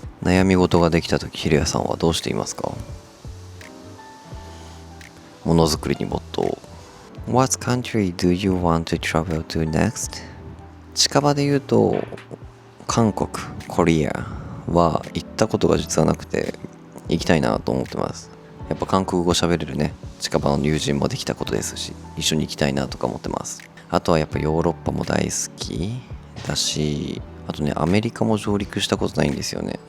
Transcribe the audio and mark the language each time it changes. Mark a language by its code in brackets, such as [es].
[ja] 悩み事ができた時、ひろやさんはどうしていますか？ものづくりに没頭。 [en] What country do you want to travel to next? [ja] 近場で言うと韓国、コリアは行ったことが実はなくて行きたいなと思ってます。やっぱ韓国語喋れるね、近場の友人もできたことですし、一緒に行きたいなとか思ってます。あとはやっぱヨーロッパも大好きだし、あとね、アメリカも上陸したことないんですよね。